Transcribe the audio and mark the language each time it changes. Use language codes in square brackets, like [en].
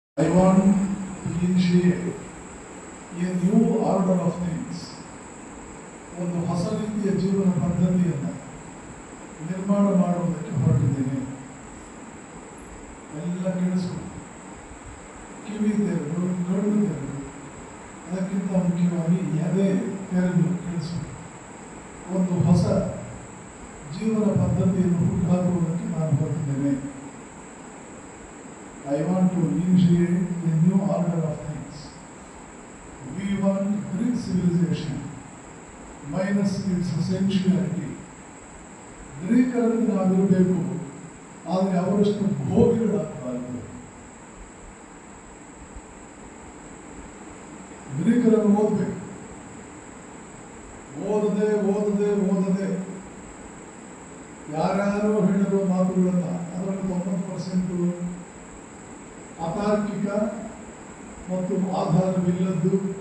[en] I want to initiate a new order of things. [kn] ಒಂದು ಹೊಸ ರೀತಿಯ ಜೀವನ ಪದ್ಧತಿಯನ್ನು ನಿರ್ಮಾಣ ಮಾಡುವುದಕ್ಕೆ ಹೊರಟಿದ್ದೇನೆ. ಎಲ್ಲ ಕೇಳಿಸ್ಕೊಂಡು ಕಿವಿ ತೆರೆದು ಕಣ್ಣು ತೆರೆದು ಅದಕ್ಕಿಂತ ಮುಖ್ಯವಾಗಿ ಎದೆ ತೆರೆದು ಕೇಳಿಸ್ಕೊಂಡು ಒಂದು ಹೊಸ ಜೀವನ ಪದ್ಧತಿಯನ್ನು ಹುಟ್ಟುಹಾಕುವುದಕ್ಕೆ ನಾನು ಹೊರಟಿದ್ದೇನೆ. [en] I want to initiate a new order of things. We want Greek civilization minus its sensuality. [kn] ಗ್ರೀಕರಲ್ಲಿ ನಾವಿರಬೇಕು, ಆದರೆ ಅವರಷ್ಟು ಭೋಗಿಗಳಾಗಬಾರದು. ಗ್ರೀಕರನ್ನು ಓದಬೇಕು, ಓದದೆ ಯಾರ್ಯಾರೋ ಹೇಳಿರುವ ಮಾತುಗಳನ್ನ ಅದರಲ್ಲಿ 90% ಅತಾರ್ಕಿಕ ಮತ್ತು ಆಧಾರವಿಲ್ಲದ್ದು.